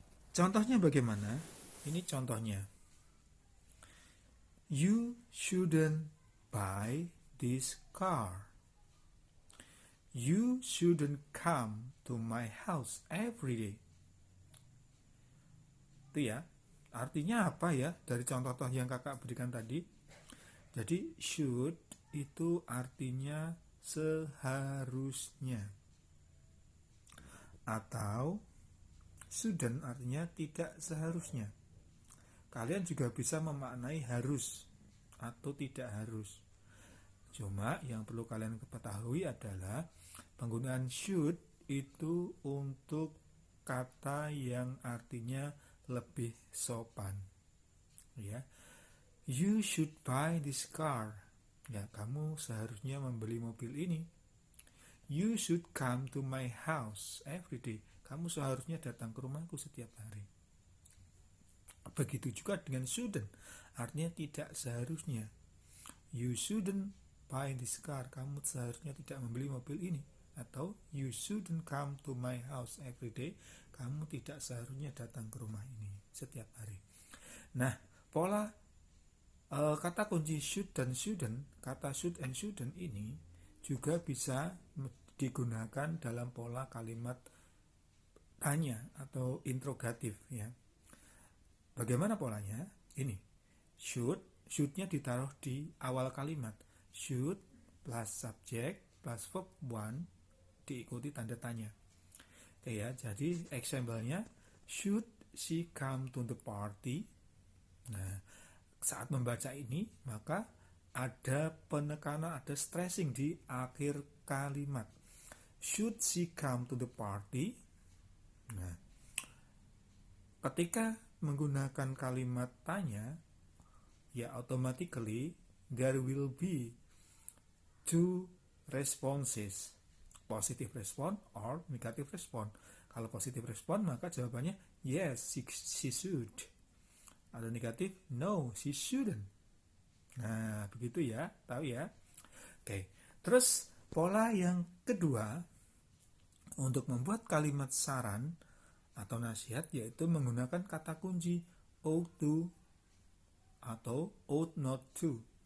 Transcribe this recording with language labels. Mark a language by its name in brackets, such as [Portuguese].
[Indonesian] Contohnya bagaimana? Ini contohnya. [English] You shouldn't buy this car. You shouldn't come to my house every day. [Indonesian] Itu ya. Artinya apa ya dari contoh-contoh yang kakak berikan tadi? Jadi should itu artinya seharusnya. Atau shouldn't artinya tidak seharusnya. Kalian juga bisa memaknai harus atau tidak harus. Cuma yang perlu kalian ketahui adalah penggunaan should itu untuk kata yang artinya lebih sopan. Ya. [English] You should buy this car. [Indonesian] Ya, kamu seharusnya membeli mobil ini. [English] You should come to my house every day. [Indonesian] Kamu seharusnya datang ke rumahku setiap hari. Begitu juga dengan shouldn't, artinya tidak seharusnya. [English] You shouldn't buy this car. [Indonesian] Kamu seharusnya tidak membeli mobil ini. [English] Atau you shouldn't come to my house every day. [Indonesian] Kamu tidak seharusnya datang ke rumah ini setiap hari. Nah, pola kata kunci should dan shouldn't, kata [English] should and shouldn't [Indonesian] ini juga bisa digunakan dalam pola kalimat tanya atau interrogatif, ya. Bagaimana polanya? Ini should-nya ditaruh di awal kalimat. [English] Should plus subject plus verb 1 [Indonesian] diikuti tanda tanya. Oke ya, jadi example-nya, [English] should she come to the party? [Indonesian] Nah, saat membaca ini maka ada penekanan, ada stressing di akhir kalimat. [English] Should she come to the party? [Indonesian] Nah, ketika menggunakan kalimat tanya, ya [English] automatically there will be two responses, positive response or negative response. [Indonesian] Kalau [English] positive response [Indonesian] maka jawabannya [English] yes, she should. [Indonesian] Ada negatif, [English] no, she shouldn't. [Indonesian] Nah, begitu ya, tahu ya. Oke, terus pola yang kedua untuk membuat kalimat saran atau nasihat yaitu menggunakan kata kunci ought to atau ought not to.